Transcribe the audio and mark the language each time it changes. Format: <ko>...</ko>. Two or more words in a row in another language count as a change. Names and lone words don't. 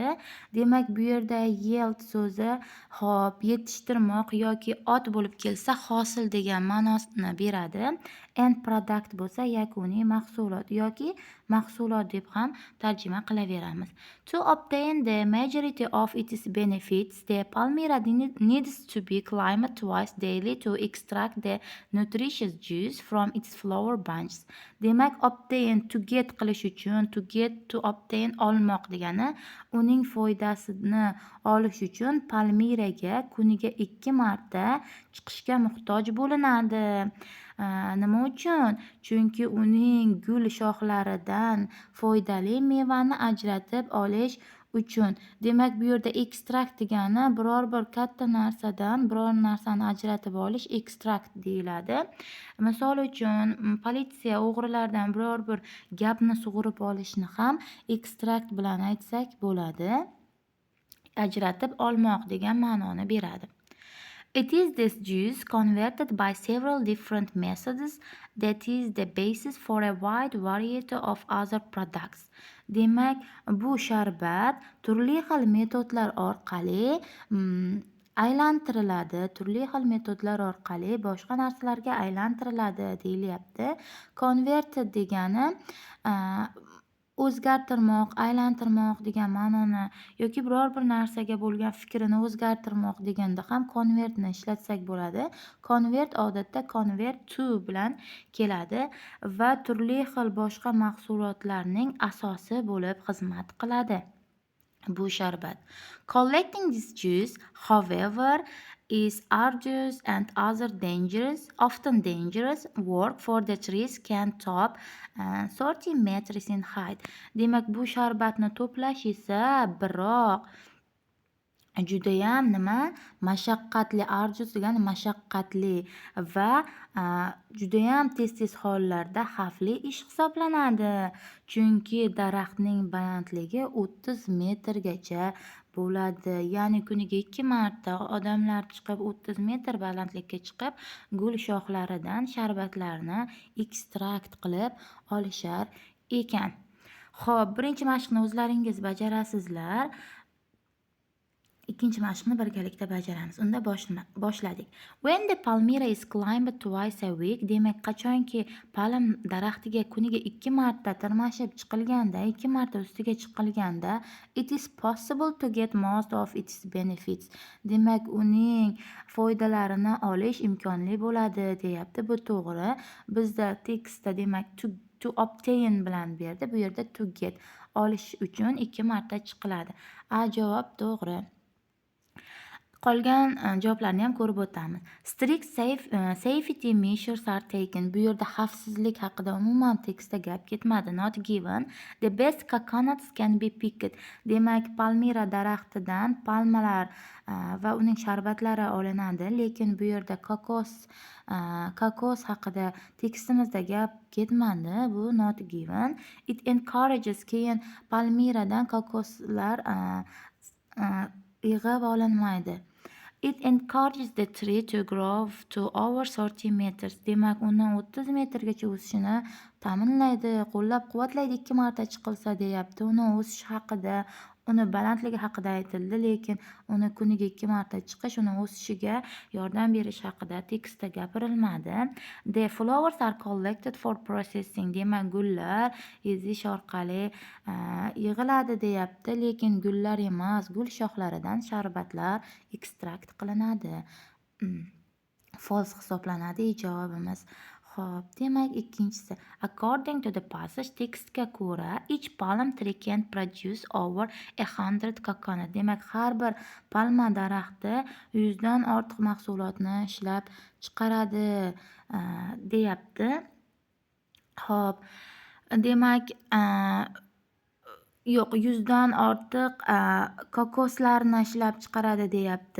<uz>Demak, bu yerda yield so'zi yetishtirmoq yoki ot bo'lib kelsa hosil degan ma'nosini beradi.</uz> <en>End product</en> <uz>bo'lsa yakuniy mahsulot yoki mahsulot deb ham tarjima qilaveramiz.</uz> <en>To obtain the majority of its benefits, the Palmyra needs to be climbed twice daily to extract the nutritious juice from its flower bunches.</en> <uz>Demak,</uz> <en>obtain to get</en> <uz>qilish uchun,</uz> <en>to obtain</en> <uz>olmoq degani, uning foydasini olish uchun Palmiraga kuniga 2 marta chiqishga muhtoj bo'linadi. Nima uchun? Chunki uning gul shoxlaridan foydali mevani ajratib olish uchun. Demak, bu yerda ekstrakt degani biror bir katta narsadan biror narsani ajratib olish ekstrakt deyiladi. Misol uchun, politsiya o'g'rilardan biror bir gapni sug'urib olishni ham ekstrakt bilan aytsak bo'ladi. Ajratib olmoq degan ma'noni beradi.</uz> <en>It is this juice converted by several different methods that is the basis for a wide variety of other products.</en> <uz>Demak, bu sharbat turli xil metodlar orqali aylantiriladi, turli xil metodlar orqali boshqa narsalarga aylantiriladi deyilyapti. Converted degani o'zgartirmoq, aylantirmoq degan ma'noni yoki biror bir narsaga bo'lgan fikrini o'zgartirmoq deganda ham convertni ishlatsak bo'ladi. Convert odatda</uz> <en>convert to</en> <uz>bilan keladi va turli xil boshqa mahsulotlarning asosi bo'lib xizmat qiladi. Bu sharbat.</uz> <en>Collecting this juice, however, is arduous and often dangerous work, for the trees can top 30 meters in height.</en> <uz>Demak, bu sharbatni to'plash esa biroq judayam mashaqqatli, arduous degani mashaqqatli va judayam tez hollarda xavfli ish hisoblanadi. Chunki daraxtning balandligi 30 metrgacha bo'ladi. Ya'ni kuniga 2 marta odamlar chiqib 30 metr balandlikka chiqib gul shoxlaridan sharbatlarni ekstrakt qilib olishar ekan. Xo'p, birinchi mashqni o'zlaringiz bajarasizlar. Ikkinchi mashqni birgalikda bajaramiz. Unda boshladik.</uz> <en>When the Palmyra is climbed twice a week,</en> <uz>demak qachonki palm daraxtiga kuniga 2 marta tirmashib chiqilganda, 2 marta ustiga chiqilganda,</uz> <en>it is possible to get most of its benefits.</en> <uz>Demak, uning foydalarini olish imkonli bo'ladi deyapti. Bu to'g'ri. Bizda tekstda demak</uz> <en>to obtain</en> <uz>bilan berdi. Bu yerda</uz> <en>to get,</en> <uz>olish uchun 2 marta chiqiladi. Javob to'g'ri. Qolgan javoblarni ham ko'rib o'tamiz.</uz> <en>Strict safety measures are taken.</en> <uz>Bu yerda xavfsizlik haqida umuman tekstda gap ketmadi.</uz> <en>Not given. The best coconuts can be picked.</en> <uz>Demak, Palmira daraxtidan palmalar va uning sharbatlari olinadi, lekin bu yerda kokos haqida tekstimizda gap ketmadi.</uz> <en>Bu not given. It encourages,</en> <uz>keyin Palmiradan kokoslar yig'ib olinmaydi.</uz> <en>It encourages the tree to grow to over 30 meters.</en> <uz>Demak, uni 30 metrgacha o'sishini ta'minlaydi, qo'llab-quvvatlaydi 2 marta chiqilsa deyapti. Uni o'sish haqida uni balandligi haqida aytildi, lekin uni kuniga 2 marta chiqish uni o'sishiga yordam berish haqida tekstda gapirilmadi.</uz> <en>The flowers are collected for processing.</en> <uz>Demak, gullar ezish orqali yig'iladi deyapti, lekin gullar emas, gul shoxlaridan sharbatlar ekstrakt qilinadi. False hisoblanadi javobimiz. Xo'p, demak ikkinchisi.</uz> <en>According to the passage,</en> <uz>tekstga ko'ra,</uz> <en>each palm tree can produce over 100 coconut.</en> <uz>Demak, har bir palma daraxti 100 dan ortiq mahsulotni ishlab chiqaradi deyapti. Xo'p, demak, yo'q, 100 dan ortiq kokoslarni ishlab chiqaradi deyapti.</uz>